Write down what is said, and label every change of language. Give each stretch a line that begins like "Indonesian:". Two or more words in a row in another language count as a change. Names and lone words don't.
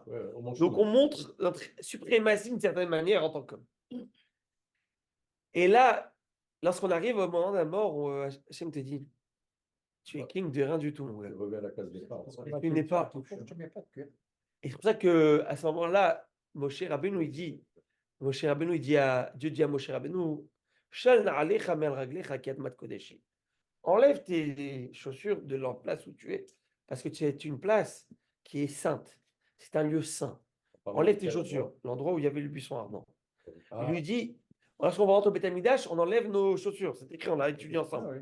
French: Donc on montre notre suprématie d'une certaine manière en tant qu'homme. Et là, lorsqu'on arrive au moment d'un mort, Hachem te dit, tu es king de rien du tout, mon gars. Je reviens à la case départ. Tu n'es pas. Tu mets pas de cuir. Et c'est pour ça qu'à ce moment-là, Moshe Rabbeinu, Dieu dit à Moshe Rabbeinu,
Hebrew: של נעליך מעל רגליך כי אדמת קודשי.
French: Enlève tes chaussures de la place où tu es, parce que tu es une place qui est sainte. C'est un lieu saint. Enlève tes chaussures, l'endroit où il y avait le buisson ardent. Il lui dit, lorsqu'on va rentrer au Beth Amikdash, on enlève nos chaussures. C'est écrit, on l'a étudié ensemble.